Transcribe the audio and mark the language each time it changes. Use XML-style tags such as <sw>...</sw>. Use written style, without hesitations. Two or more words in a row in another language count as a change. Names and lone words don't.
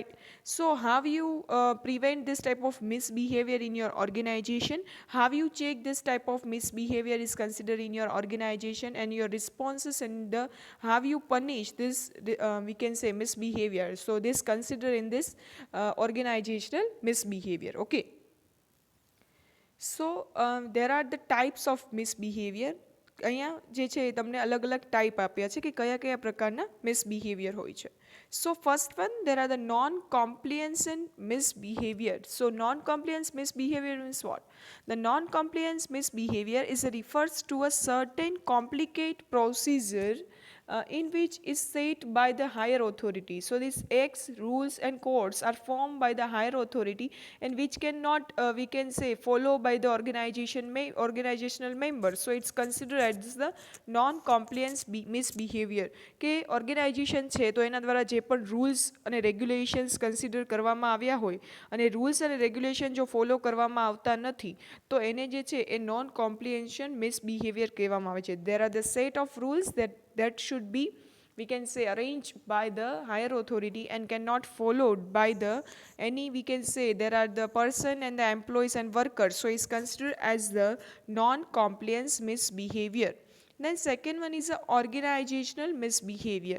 <en>So how you prevent this type of misbehavior in your organization, how you check this type of misbehavior is considered in your organization, and your responses and the how you punish this we can say misbehavior. So this consider in this organizational misbehavior. Okay, so there are the types of misbehavior.</en> <gu>અહીંયા જે છે એ તમને અલગ અલગ ટાઈપ આપ્યા છે કે કયા કયા પ્રકારના મિસબિહેવિયર હોય છે.</gu> <en>So first one, there are the non compliance and misbehavior. So non compliance misbehavior means what? The non-compliance misbehavior is refers to a certain complicated procedure in which is set by the higher authority. So these acts, rules and codes are formed by the higher authority and which cannot we can say follow by the organizational members. So it's considered as the non-compliance misbehavior.</en> <gu>કે ઓર્ગેનાઇઝેશન છે તો એના દ્વારા જે પણ રૂલ્સ અને રેગ્યુલેશન્સ કન્સિડર કરવામાં આવ્યા હોય અને રૂલ્સ અને રેગ્યુલેશન જો ફોલો કરવામાં આવતા નથી તો એને જે છે એ</gu> <en>non comprehension misbehavior</en> <gu>કહેવામાં આવે છે.</gu> <en>There are the set of rules that should be, we can say, arranged by the higher authority and cannot followed by the any, we can say, there are the person and the employees and workers. So it's considered as the non-compliance misbehavior. Then second one is the organizational misbehavior.</en>